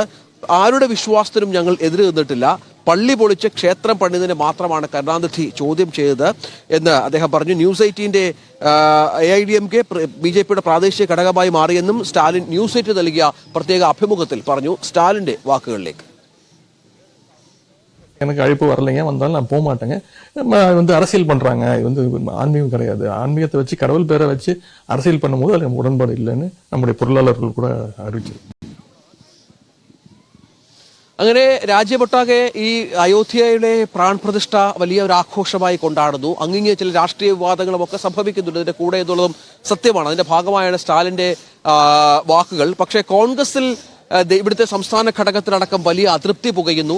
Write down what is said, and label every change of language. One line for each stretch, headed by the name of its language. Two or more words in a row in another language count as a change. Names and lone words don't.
Malayalam: ആരുടെ വിശ്വാസത്തിനും ഞങ്ങൾ എതിര് നിന്നിട്ടില്ല, പള്ളി പൊളിച്ച് ക്ഷേത്രം പണിതിനെ മാത്രമാണ് കരുണാനിധി ചോദ്യം ചെയ്തത് എന്ന് അദ്ദേഹം പറഞ്ഞു. ന്യൂസ് 18ന്റെ AIDMK BJPയുടെ പ്രാദേശിക ഘടകമായി മാറിയെന്നും സ്റ്റാലിൻ ന്യൂസ് 8 നൽകിയ പ്രത്യേക അഭിമുഖത്തിൽ പറഞ്ഞു. സ്റ്റാലിന്റെ വാക്കുകളിലേക്ക്.
Tamil: எனக்கு அழைப்பு வரலைங்க, வந்தாலும் நான் போக மாட்டேங்க. அரசியல் பண்றாங்க, ஆன்மீகம் கிடையாது. ஆன்மீகத்தை வச்சு கடவுள் பேரை வச்சு அரசியல் பண்ணும்போது அதுக்கு உடன்பாடு இல்லைன்னு நம்முடைய பொருளாளர்கள் கூட அறிவிச்சிருக்கு.
Malayalam: അങ്ങനെ രാജ്യമൊട്ടാകെ ഈ അയോധ്യയിലെ പ്രാൺപ്രതിഷ്ഠ വലിയ ഒരു ആഘോഷമായി കൊണ്ടാടുന്നു. അങ്ങിങ്ങെ ചില രാഷ്ട്രീയ വിവാദങ്ങളും ഒക്കെ സംഭവിക്കുന്നുണ്ട് ഇതിന്റെ കൂടെ എന്നുള്ളതും സത്യമാണ്. അതിന്റെ ഭാഗമായാണ് സ്റ്റാലിന്റെ വാക്കുകൾ. പക്ഷേ കോൺഗ്രസിൽ ഇവിടുത്തെ സംസ്ഥാന ഘടകത്തിലടക്കം വലിയ അതൃപ്തി പുകയുന്നു.